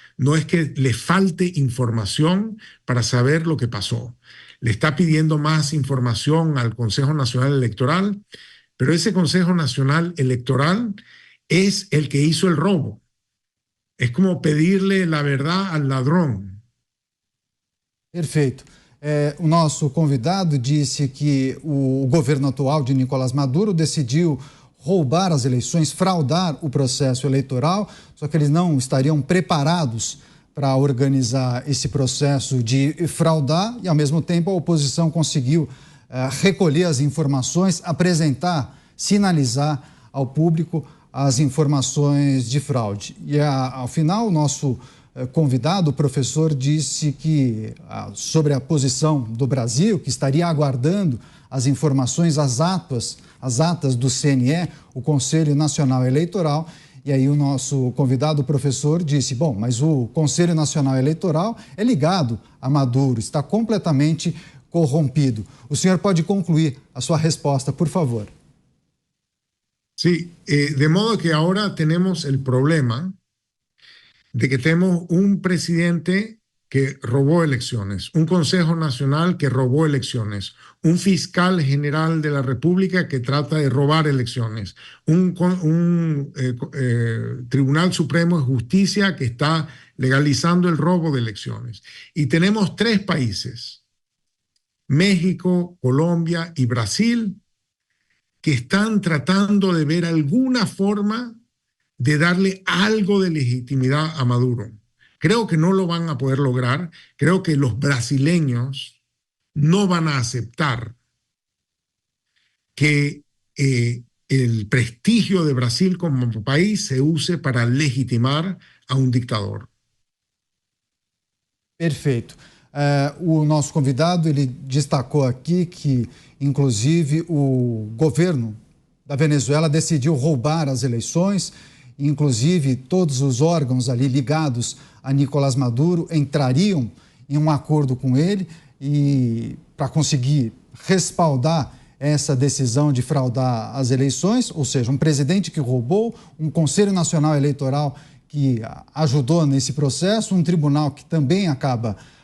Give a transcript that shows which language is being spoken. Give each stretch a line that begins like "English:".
Spanish: No es que le falte información para saber lo que pasó. Le está pidiendo más información al Consejo Nacional Electoral, pero ese Consejo Nacional Electoral es el que hizo el robo. Es como pedirle la verdad al ladrón.
Portuguese: Perfeito. O nosso convidado disse que o governo atual de Nicolás Maduro decidiu roubar as eleições, fraudar o processo eleitoral, só que eles não estariam preparados para organizar esse processo de fraudar e, ao mesmo tempo, a oposição conseguiu recolher as informações, apresentar, sinalizar ao público as informações de fraude. E, ao final, o nosso convidado, o professor, disse que sobre a posição do Brasil, que estaria aguardando as informações, as atas do CNE, o Conselho Nacional Eleitoral. E aí o nosso convidado, o professor, disse, bom, mas o Conselho Nacional Eleitoral é ligado a Maduro, está completamente corrompido. O senhor pode concluir a sua resposta, por favor.
Spanish: Sí, de modo que ahora tenemos el problema de que tenemos un presidente que robó elecciones, un Consejo Nacional que robó elecciones, un fiscal general de la República que trata de robar elecciones, un Tribunal Supremo de Justicia que está legalizando el robo de elecciones. Y tenemos 3 países, México, Colombia y Brasil, que están tratando de ver alguna forma de darle algo de legitimidad a Maduro. Creo que no lo van a poder lograr. Creo que los brasileños no van a aceptar que el prestigio de Brasil como país se use para legitimar a um dictador.
Portuguese: Perfeito. O nosso convidado, ele destacou aqui que, inclusive, o governo da Venezuela decidiu roubar as eleições inclusive todos os órgãos ali ligados a Nicolás Maduro entrariam em um acordo com ele e para conseguir respaldar essa decisão de fraudar as eleições, ou seja, um presidente que roubou, um Conselho Nacional Eleitoral que ajudou nesse processo, um tribunal que também acaba